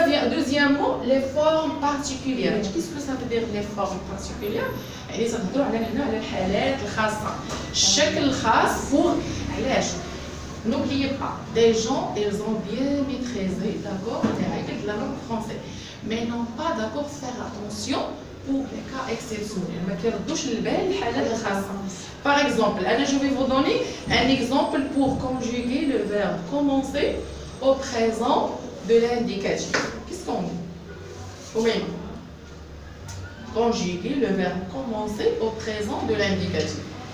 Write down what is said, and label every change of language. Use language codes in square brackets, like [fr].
[fr] Deuxièmement, les formes particulières. Qu'est-ce que ça veut dire les formes particulières? [ar] يعني تنهضروا على هنا على الحالات الخاصة. الشكل خاص pour علاش؟ [fr] N'oubliez pas, des gens, ils ont bien maîtrisé, d'accord, les règles de la langue française, mais n'ont pas d'accord faire attention pour les cas exceptionnels. [ar] ما كيردوش البال الحالات الخاصة. [fr] Par exemple, je vais vous donner un exemple pour conjuguer le verbe commencer au présent de l'indicatif. Qu'est-ce qu'on dit? Oui. Conjuguer le verbe commencer au présent de l'indicatif.